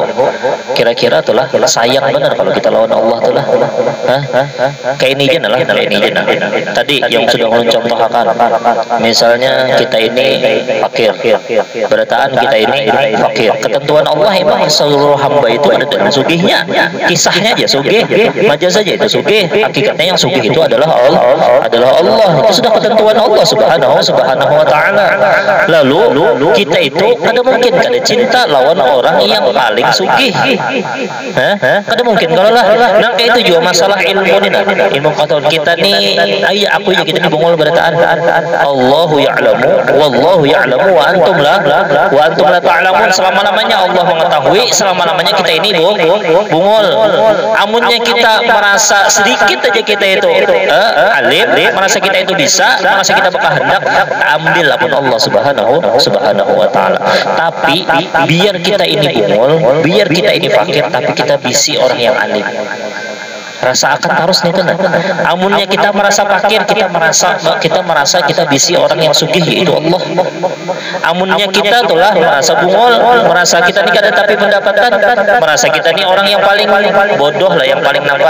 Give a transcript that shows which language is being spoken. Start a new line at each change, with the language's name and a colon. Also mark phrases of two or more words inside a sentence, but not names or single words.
Indonesian: Kira-kira itulah sayang benar kalau kita lawan Allah itulah. Kayak ini aja lah, kayak ini aja. Tadi yang sudah mencontohkan, misalnya kita ini fakir, berataan kita ini fakir. Ketentuan Allah emang seluruh hamba itu ada dengan sugihnya. Kisahnya aja sugih, majaz saja itu sugih. Hakikatnya yang sugih itu adalah Allah. Itu sudah ketentuan Allah
Arabic: Subhanahu wa taala.
Banjar: Lalu kita itu kada mungkin kada cinta lawan orang yang paling sugih. Kada mungkin kalau lah.
Indonesian: Nah, itu juga masalah ilmu ni nah. Ilmu kata kita ni aku aja kita ni bungol berataan.
Arabic: Allahu ya'lamu wallahu ya'lamu wa antum la ta'lamun.
Indonesian: Selama-lamanya Allah mengetahui, selama-lamanya kita ini bungol.
Banjar: Amunnya kita merasa sedikit aja kita itu alim, merasa kita itu bisa, merasa kita berkehendak, ambil pun
Arabic: Allah Subhanahu wa taala.
Banjar: Tapi biar kita ini bungol, biar kita ini fakir, tapi kita bisi orang yang alim.
Indonesian: Rasa akan harus nih tuh.
Banjar: Amunnya kita merasa fakir, kita merasa kita bisi orang yang sugih yaitu Allah. Amunnya kita itulah merasa bungol, merasa kita ni kada tapi mendapatkan, merasa kita ni orang yang paling bodoh lah, yang paling nampak.